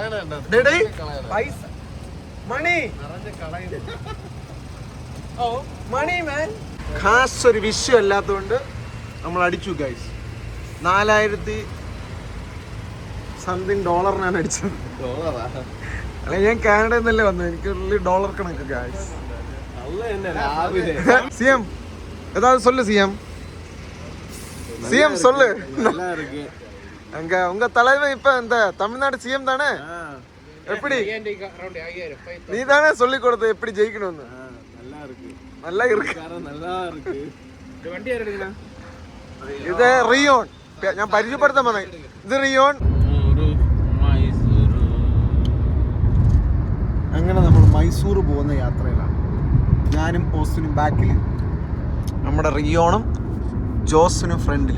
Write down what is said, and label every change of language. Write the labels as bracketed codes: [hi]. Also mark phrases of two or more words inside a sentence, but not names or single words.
[ml] കാശ് ഒരു വിഷയം അല്ലാത്തതുകൊണ്ട് നമ്മൾ അടിച്ചു ഗൈസ്. 4000 സംതിങ് ഡോളറിനാണ് അടിച്ചത്. അല്ലെ, ഞാൻ കാനഡയിൽ നിന്നല്ലേ വന്നത്. എനിക്ക് ഡോളർ കണക്ക് ഗൈസ്. [ta] CM ஏதாவது சொல்லு. CM சொல்லு. அங்க உங்க தலைவன் இப்ப இந்த தமிழ்நாடு CM தானே? எப்படி நீ தானே சொல்லி கொடுத்த எப்படி ஜெயிக்கணும்னு? நல்லா இருக்கு. [ml] ഇത് റിയോൺ. ഞാൻ പരിചയപ്പെടുത്താൻ വന്നേ. ഇത് റിയോൺ. അങ്ങനെ നമ്മൾ മൈസൂർ പോകുന്ന യാത്രയിലാണ്. ഞാനും ഓസ്റ്റിനും ബാക്കിൽ, നമ്മുടെ റിയോണും ജോസിനും ഫ്രണ്ടിൽ.